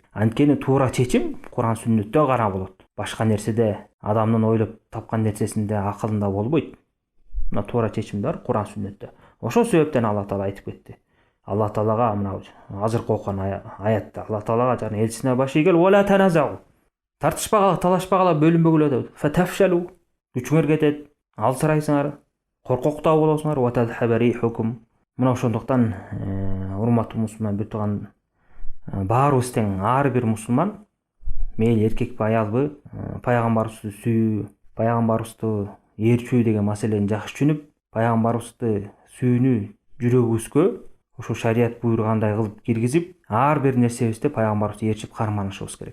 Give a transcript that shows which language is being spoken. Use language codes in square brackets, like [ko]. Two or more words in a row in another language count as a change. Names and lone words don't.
[ky] Анткени туура чечим Куран сүннөттө гана болот. Башка нерседе, адамдын ойлоп тапкан нерсесинде, акылында болбойт. Мына туура чечим бар Куран сүннөттө. Ошол себептен Алла Таала айтып кетти. Алла Таалага мына азыркы окуган аятта Алла Таалага жана элчисине баш ийгил, [ar] ولا تنازعوا. [ky] Тартышпагыла, талашпагыла, бөлүнбөгүлө деп. Фатафшалу. Күчүңөр кетет, алсырайсыңар, коркоктоо болосуңар, [ar] وتذهب ريحكم. [ky] Мына ошондуктан урматтуу мусулман бир тууган баарыбыз тең, ар бир мусулман мейли эркекпи, аялбы, пайгамбарыбызды сүйүү, пайгамбарыбызды ээрчүү деген маселени жакшы түшүнүп, пайгамбарыбызды сүйүүнү жүрөгүбүзгө ошо шарият буйругандай кылып киргизип, ар бир нерсебизде пайгамбарыбызды ээрчип карманышыбыз керек.